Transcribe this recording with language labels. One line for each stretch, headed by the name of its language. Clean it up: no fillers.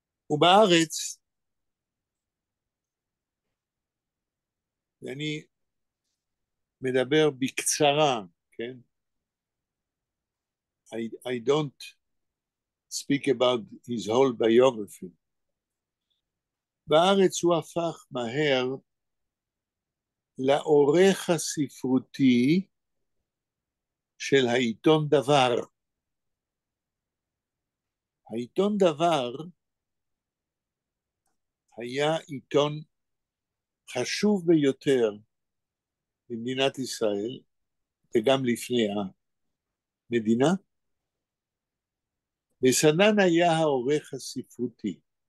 Hebrew: ובארץ, ואני מדבר בקצרה, כן?
English: I don't speak about his whole biography.
Hebrew: בארץ הוא הפך מהר לעורך הספרותי של העיתון דבר. העיתון דבר היה עיתון חשוב ביותר במדינת ישראל, וגם לפני המדינה, וסדן היה העורך הספרותי.